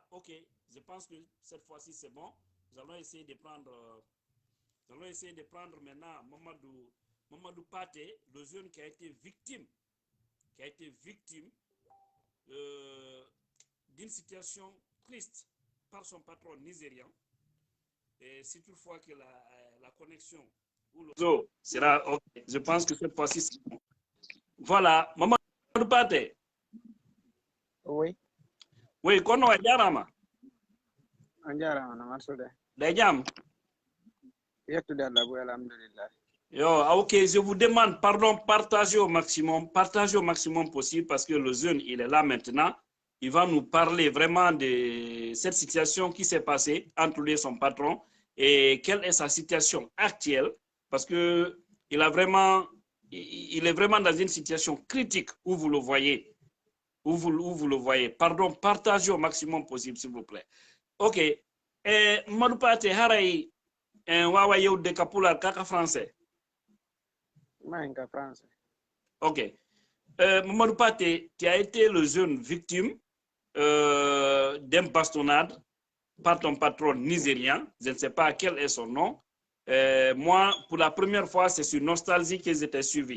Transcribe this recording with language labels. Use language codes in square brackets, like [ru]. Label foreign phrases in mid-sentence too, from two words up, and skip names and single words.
[fr] Ok, je pense que cette fois-ci c'est bon. Nous allons essayer de prendre maintenant Mamadou Paté, le jeune qui a été victime d'une situation triste par son patron nigérian. Et si toutefois que la connexion ou le réseau sera ok, je pense que cette fois-ci c'est bon. Voilà, Mamadou Paté. Oui. Oui, [ff] kono wa jarama. Jarama na masude. Da jam. Yettude Allah bu alhamdulillah. [fr] Ok, je vous demande, pardon, partagez au maximum possible parce que le jeune, il est là maintenant. Il va nous parler vraiment de cette situation qui s'est passée entre lui et son patron et quelle est sa situation actuelle parce que il est vraiment dans une situation critique où vous le voyez. Où vous le voyez. Pardon, partagez au maximum possible, s'il vous plaît. Ok. [ff] Mamadou Paté, haray, wawa yewde ka pular kaka français. français. [fr] Ok. Mamadou Paté, tu as été le jeune victime d'un bastonnade par ton patron nigérien. Je ne sais pas quel est son nom. Moi, pour la première fois, c'est sur Nostalgie qu'ils étaient suivis.